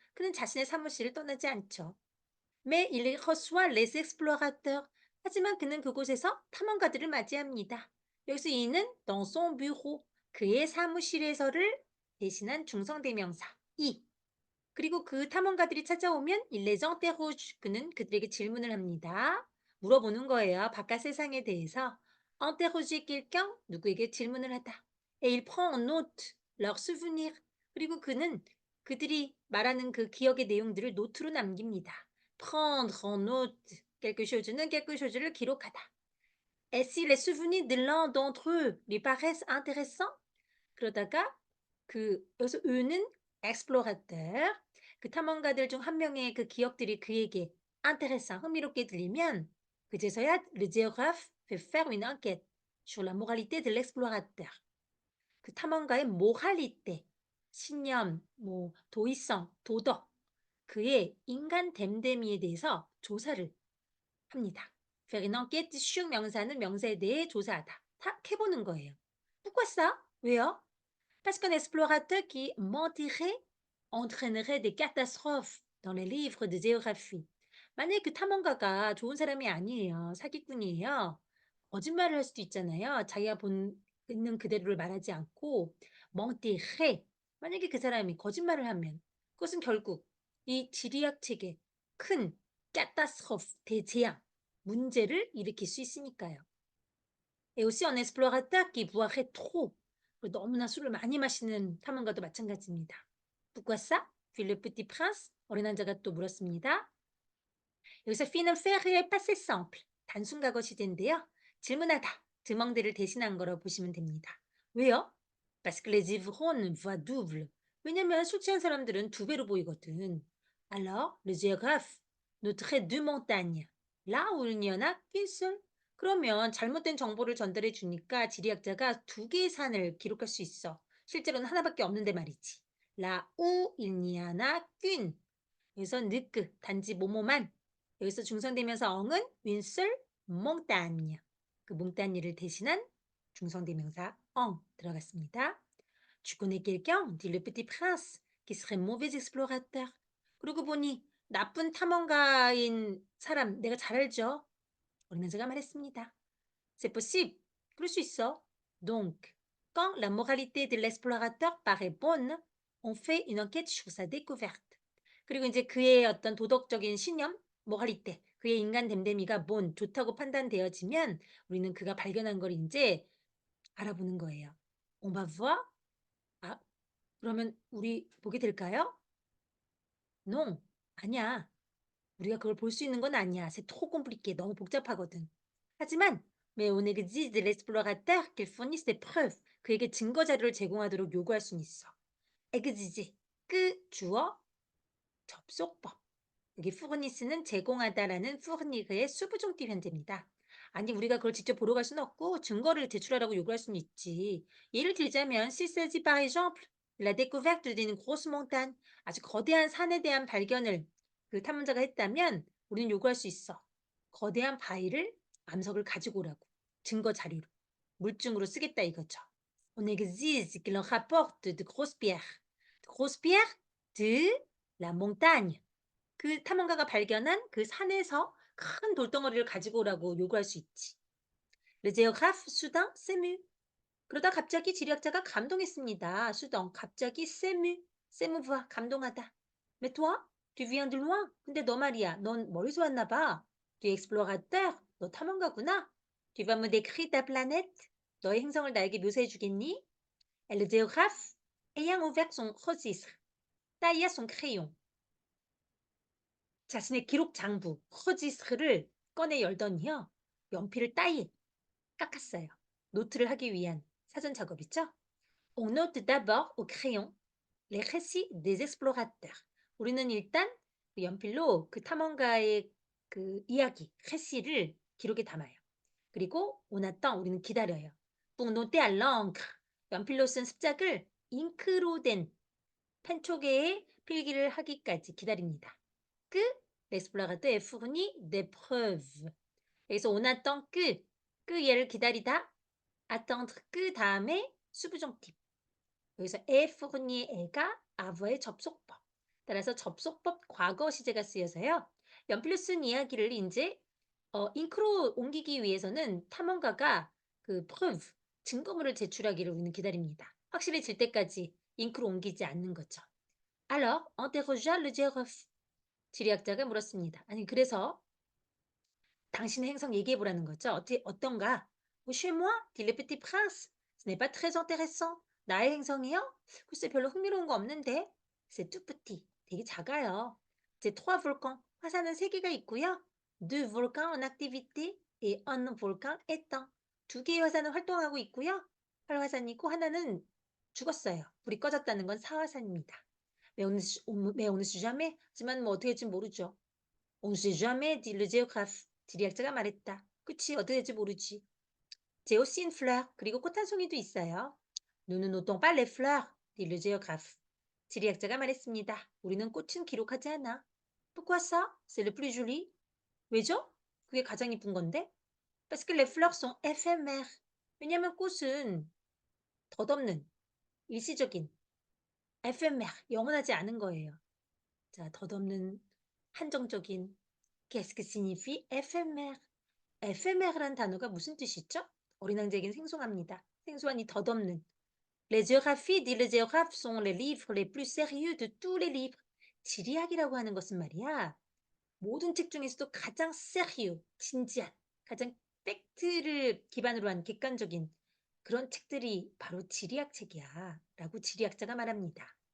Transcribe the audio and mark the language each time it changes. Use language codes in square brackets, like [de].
[ko] 그는 자신의 사무실을 떠나지 않죠. [fr] Mais il reçoit les explorateurs. [ko] 하지만 그는 그곳에서 탐험가들을 맞이합니다. 여기서 이는 [fr] dans son bureau. [ko] 그의 사무실에서를 대신한 중성대명사 이. 그리고 그 탐험가들이 찾아오면 [fr] il les interroge. [ko] 그는 그들에게 질문을 합니다. 물어보는 거예요. 바깥 세상에 대해서. [fr] interroger quelqu'un, [ko] 누구에게 질문을 하다. [fr] et il prend en note leurs souvenirs. [ko] 그리고 그는 그들이 말하는 그 기억의 내용들을 노트로 남깁니다. [fr] prendre en note quelque chose는 quelque chose를 [ko] 기록하다. [fr] et si les souvenirs de l'un d'entre eux lui paraissent intéressants, [ko] 그러다가 여기서 의는 explorateur, 그 탐험가들 중 한 명의 그 기억들이 그에게 intéressant, 흥미롭게 들리면 그제서야 [fr] le géographe fait faire une enquête sur la moralité de l'explorateur. [ko] 그 탐험가의 moralité, 신념, 뭐 도의성, 도덕, 그의 인간 됨됨이에 대해서 조사를 합니다. [fr] faire une enquête sur [ko] 명사는 명사에 대해 조사하다, 해보는 거예요. [fr] pourquoi ça? [ko] 왜요? [fr] Parce qu'un explorateur qui mentirait entraînerait des catastrophes dans les livres de géographie. [ko] 만약에 그 탐험가가 좋은 사람이 아니에요. 사기꾼이에요. 거짓말을 할 수도 있잖아요. 자기가 있는 그대로를 말하지 않고 mentirait. 만약에 그 사람이 거짓말을 하면 그것은 결국 이 지리학 책에 큰 catastrophe, 대재앙, 문제를 일으킬 수 있으니까요. [fr] Et aussi un explorateur qui boirait trop. [ko] 너무나 술을 많이 마시는 탐험가도 마찬가지입니다. [fr] Pourquoi ça? fit le petit prince. [ko] 어린 왕자가 또 물었습니다. 여기서 fin은 faire의 passé simple, 단순 과거 시제인데요. 질문하다, 드멍대를 대신한 거라고 보시면 됩니다. 왜요? [fr] Parce que les ivrognes voient double. [ko] 왜냐면 술 취한 사람들은 두 배로 보이거든. [fr] Alors, le géographe noterait deux montagnes, là où il n'y en a qu'une seule. [ko] 그러면 잘못된 정보를 전달해 주니까 지리학자가 두 개의 산을 기록할 수 있어. 실제로는 하나밖에 없는데 말이지. [fr] là où il n'y en a qu'une. [ko] 여기서 느끄, 단지 뭐뭐만. 여기서 중성대명사 엉은 윈슬 몽따니. 그 몽따니를 대신한 중성대명사 엉 들어갔습니다. [fr] Tu connais quelqu'un, dit le petit prince, qui serait mauvais explorateur. [ko] 그러고 보니 나쁜 탐험가인 사람 내가 잘 알죠? 어린 왕자가 말했습니다. [fr] C'est possible. [ko] 그럴 수 있어. [fr] Donc, quand la moralité de l'explorateur paraît bonne, on fait une enquête sur sa découverte. [ko] 그리고 이제 그의 어떤 도덕적인 신념, moralité, 그의 인간 됨됨이가 bon, 좋다고 판단되어지면 우리는 그가 발견한 걸 이제 알아보는 거예요. [fr] On va voir. [ko] 아, 그러면 우리 보게 될까요? [fr] Non, [ko] 아니야. 우리가 그걸 볼 수 있는 건 아니야. [fr] C'est trop compliqué. [ko] 너무 복잡하거든. 하지만 [fr] mais on exige de l'explorateur qu'il fournisse des preuves. [ko] 그에게 증거 자료를 제공하도록 요구할 수는 있어. exige, 그 주어, 접속법. 여기 fourniss는 제공하다라는 fournir의 수부정tif 현재입니다. 아니 우리가 그걸 직접 보러 갈 수는 없고 증거를 제출하라고 요구할 수는 있지. 예를 들자면 [fr] s'il s'agit par exemple de la découverte d'une grosse montagne, [ko] 아주 거대한 산에 대한 발견을 그 탐험자가 했다면 우리는 요구할 수 있어. 거대한 바위를 암석을 가지고 오라고. 증거 자료로. 물증으로 쓰겠다 이거죠. [fr] On exige qu'il en rapporte de grosses pierres. De grosses pierres de la montagne. [ko] 그 탐험가가 발견한 그 산에서 큰 돌덩어리를 가지고 오라고 요구할 수 있지. [fr] Le géographe soudain s'émut. [ko] 그러다 갑자기 지리학자가 감동했습니다. soudain, 갑자기 s'émut, s'émouvoir, 감동하다. [fr] Mais toi, tu viens de loin. [ko] 근데 너 말이야, 넌 멀리서 왔나 봐. [fr] Tu es explorateur, [ko] 너 탐험가구나. [fr] Tu vas me décrire ta planète. [ko] 너의 행성을 나에게 묘사해 주겠니? [fr] Et le géographe, ayant ouvert son registre, tailla son crayon. [ko] 자신의 기록 장부 커지스를 꺼내 열더니요. 연필을 따이 깎았어요. 노트를 하기 위한 사전 작업이죠. [fr] On note d'abord au crayon les récits des explorateurs. [ko] 우리는 일단 그 연필로 그 탐험가의 그 이야기, récit를 기록에 담아요. 그리고 [fr] on attend [ko] 우리는 기다려요. [fr] pour noter à l'encre [ko] 연필로 쓴 습작을 잉크로 된 펜촉에 필기를 하기까지 기다립니다. [fr] que l'explorateur ait fourni des preuves. [ko] 여기서 [fr] on attend que [ko] 얘를 기다리다 [fr] attendre que [ko] 다음에 수부정팁. 여기서 est fournier가 avoir의 접속법. 따라서 접속법 과거 시제가 쓰여서요. 연필로 쓴 이야기를 이제 잉크로 옮기기 위해서는 탐험가가 그 preuve, 증거물을 제출하기를 우리는 기다립니다. 확실해질 때까지 잉크로 옮기지 않는 거죠. [fr] Alors, interrogea le géographe. [ko] 지리학자가 물었습니다. 아니 그래서 당신의 행성 얘기해 보라는 거죠. 어떤가? [fr] Chez moi, dit le petit prince. Ce n'est pas très intéressant. [ko] 나의 행성이요? 글쎄 별로 흥미로운 거 없는데. [fr] C'est tout petit. [ko] 되게 작아요. [fr] C'est trois volcans. [ko] 화산은 세 개가 있고요. [fr] Deux volcans en activité et un volcan éteint. [ko] 두 개의 화산은 활동하고 있고요. 활화산이 있고 하나는 죽었어요. 불이 꺼졌다는 건 사화산입니다. [fr] Mais on ne sait jamais. [ko] 하지만 뭐 어떻게 될지 모르죠. [fr] On ne sait jamais, dit le géographe. [ko] 지리학자가 말했다. 그치, 어떻게 될지 모르지. [fr] J'ai aussi une fleur. [ko] 그리고 꽃 한 송이도 있어요. [fr] Nous ne notons pas les fleurs, dit le géographe. [ko] 지리학자가 말했습니다. 우리는 꽃은 기록하지 않아. [fr] Pourquoi ça? C'est le plus joli. [ko] 왜죠? 그게 가장 이쁜 건데? [fr] Parce que les fleurs sont éphémères. [ko] 왜냐면 꽃은 덧없는, 일시적인, éphémère, 영원하지 않은 거예요. 자, 덧없는, 한정적인. [fr] Qu'est-ce que signifie éphémère? [ko] ephémère란 단어가 무슨 뜻이죠? 어린 왕자에겐 생소합니다. 생소한 이 덧없는. [fr] Les géographies, dit le géographe, sont les livres les plus sérieux de tous les livres. [ko] 지리학이라고 하는 것은 말이야. 모든 책 중에서도 가장 sérieux, 진지한, 가장 팩트를 기반으로 한 객관적인 그런 책들이 바로 지리학 책이야. 라고 지리학자가 말합니다.